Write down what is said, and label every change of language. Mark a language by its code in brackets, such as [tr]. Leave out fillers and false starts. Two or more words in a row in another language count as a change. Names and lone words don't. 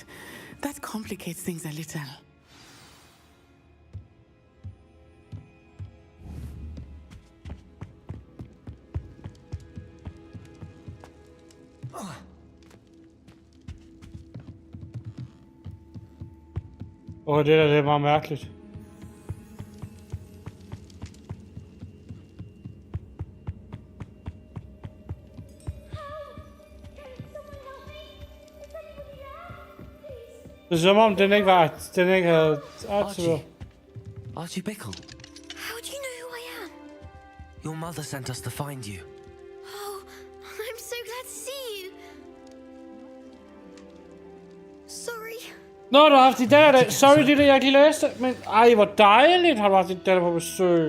[en] That complicates things a little. [da] Det er meget mærkeligt. Det er som om den ikke havde aktiveret. [en] Archie Bickle. How do you know who I am? Your mother sent us to find you. Oh, I'm so glad to see you. Sorry. [da] Nå, du har haft din datter. Sorry, det er det, jeg ikke læste. Men ej, hvor dejligt har du haft din datter på besøg.